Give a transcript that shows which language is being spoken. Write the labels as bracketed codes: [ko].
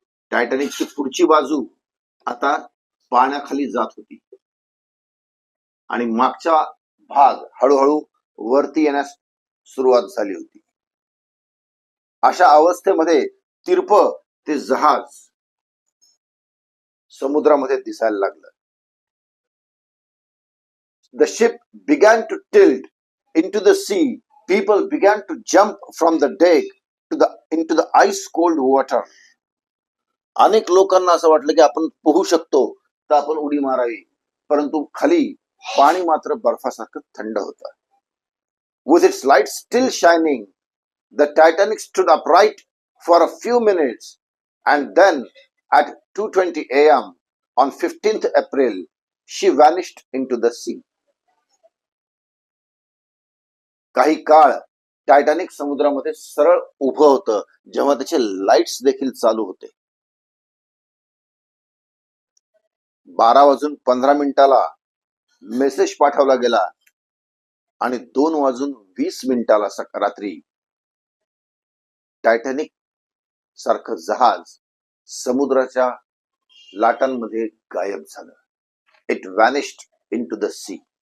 [mr] टायटॅनिकची पुढची बाजू आता पाण्याखाली जात होती आणि मागचा भाग हळूहळू वरती येण्यास सुरुवात झाली होती. अशा अवस्थेमध्ये तिरप ते जहाज समुद्रामध्ये दिसायला लागलं. [en] The ship began to tilt into the sea. People began to jump from the deck into the ice cold water. [mr] अनेक लोकांना असं वाटलं की आपण पोहू शकतो तर आपण उडी मारावी, परंतु खाली पाणी मात्र बर्फासारखं थंड होतं. [en] With its lights still shining, the Titanic stood upright for a few minutes, and then at 2:20 a.m. on 15th April, she vanished into the sea. [mr] काही काळ टायटॅनिक समुद्रामध्ये सरळ उभं होतं, जेव्हा त्याचे लाईट्स देखील चालू होते. 12:15 मेसेज पाठवला गेला आणि 2:20 रात्री टायटॅनिक सारखं जहाज समुद्राच्या लाटांमध्ये गायब झालं. [en] It vanished into the sea.